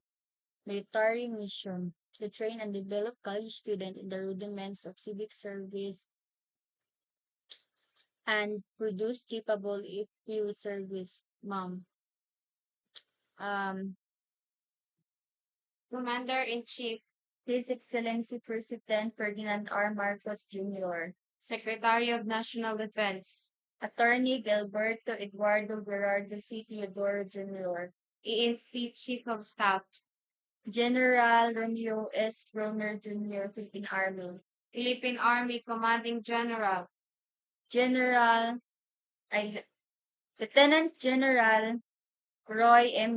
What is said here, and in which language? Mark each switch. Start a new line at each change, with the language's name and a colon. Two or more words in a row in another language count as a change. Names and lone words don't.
English: Military mission to train and develop college students in the rudiments of civic service and produce capable if you service, ma'am. Um, Commander-in-Chief, His Excellency President Ferdinand R. Marcos Jr., Secretary of National Defense, Attorney Gilberto Eduardo Gerardo C. Teodoro Jr., EFP Chief of Staff, General Romeo S. Broner Jr., Philippine Army Commanding General, General, ay, Lieutenant General Roy M.